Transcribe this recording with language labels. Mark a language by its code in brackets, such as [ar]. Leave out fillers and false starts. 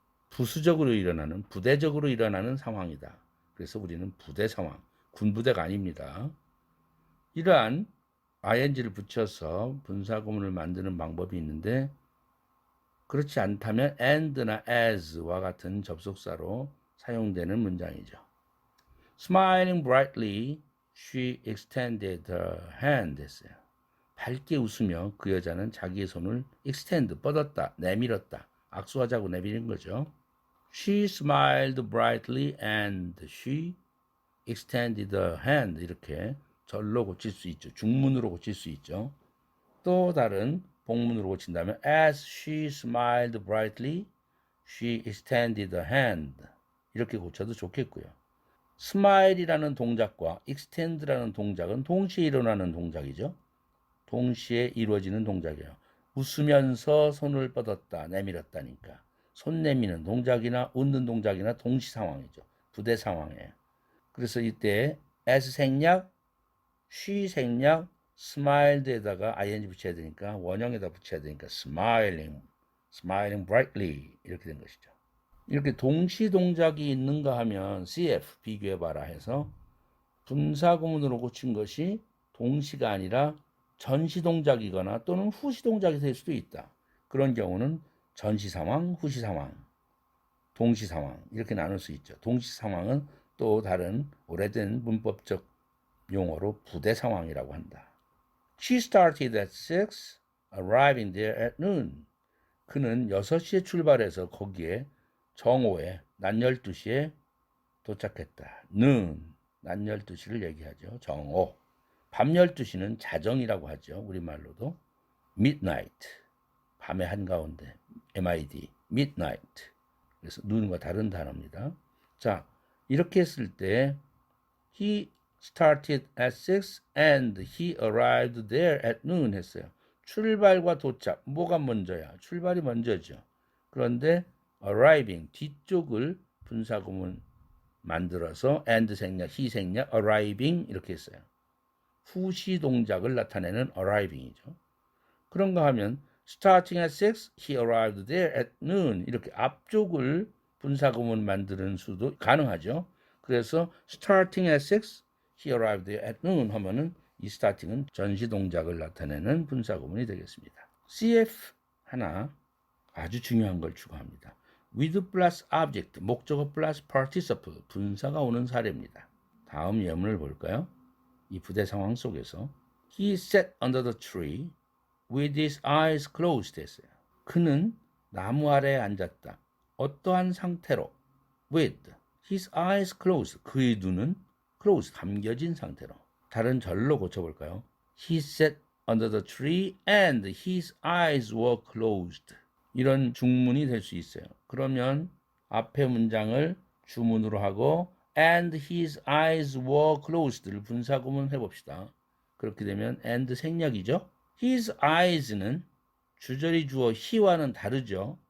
[ko] 부수적으로 일어나는, 부대적으로 일어나는 상황이다. 그래서 우리는 부대 상황, 군부대가 아닙니다. 이러한 ing를 붙여서 분사구문을 만드는 방법이 있는데 그렇지 않다면 and나 as와 같은 접속사로 사용되는 문장이죠. [en] Smiling brightly, she extended her hand 했어요. [ko] 밝게 웃으며 그 여자는 자기의 손을 extend, 뻗었다, 내밀었다. 악수하자고 내미는 거죠. [en] She smiled brightly and she extended her hand. [ko] 이렇게 절로 고칠 수 있죠. 중문으로 고칠 수 있죠. 또 다른 복문으로 고친다면 [en] as she smiled brightly, she extended her hand. [ko] 이렇게 고쳐도 좋겠고요. smile이라는 동작과 extend라는 동작은 동시에 일어나는 동작이죠. 동시에 이루어지는 동작이에요. 웃으면서 손을 뻗었다, 내밀었다니까. 손 내미는 동작이나 웃는 동작이나 동시 상황이죠. 부대 상황이에요. 그래서 이때 as 생략, she 생략, smiled에다가 ing 붙여야 되니까 원형에다 붙여야 되니까 [en] smiling brightly [ko] 이렇게 된 것이죠. 이렇게 동시 동작이 있는가 하면 CF 비교해봐라 해서 분사구문으로 고친 것이 동시가 아니라 전시 동작이거나 또는 후시 동작이 될 수도 있다. 그런 경우는 전시 상황, 후시 상황, 동시 상황 이렇게 나눌 수 있죠. 동시 상황은 또 다른 오래된 문법적 용어로 부대 상황이라고 한다. [en] She started at 6, arriving there at noon. [ko] 그는 6시에 출발해서 거기에 정오에 낮 12시에 도착했다. noon, 낮 12시를 얘기하죠. 정오. 밤 12시는 자정이라고 하죠. 우리말로도. midnight, 밤의 한가운데. [en] mid, midnight. [ko] 그래서 noon과 다른 단어입니다. 자, 이렇게 했을 때 [en] he started at 6 and he arrived there at noon 했어요. [ko] 출발과 도착, 뭐가 먼저야? 출발이 먼저죠. 그런데 arriving, 뒤쪽을 분사구문 만들어서 and 생략, he 생략, arriving 이렇게 했어요. 후시 동작을 나타내는 arriving이죠. 그런가 하면 [en] starting at 6, he arrived there at noon [ko] 이렇게 앞쪽을 분사구문 만드는 수도 가능하죠. 그래서 [en] starting at 6, he arrived there at noon [ko] 하면은 이 starting은 전시 동작을 나타내는 분사구문이 되겠습니다. CF 하나 아주 중요한 걸 추가합니다. with plus object, 목적어 plus participle, 분사가 오는 사례입니다. 다음 예문을 볼까요? 이 부대 상황 속에서 [en] he sat under the tree with his eyes closed 했어요. [ko] 그는 나무 아래에 앉았다. 어떠한 상태로 [en] with his eyes closed, [ko] 그의 눈은 closed, 감겨진 상태로. 다른 절로 고쳐볼까요? [en] He sat under the tree and his eyes were closed. [ko] 이런 중문이 될 수 있어요. 그러면 앞에 문장을 주문으로 하고 [en] and his eyes were closed [ko] 를 분사구문 해봅시다. 그렇게 되면 and 생략이죠. his eyes는 주절이 주어 he와는 다르죠.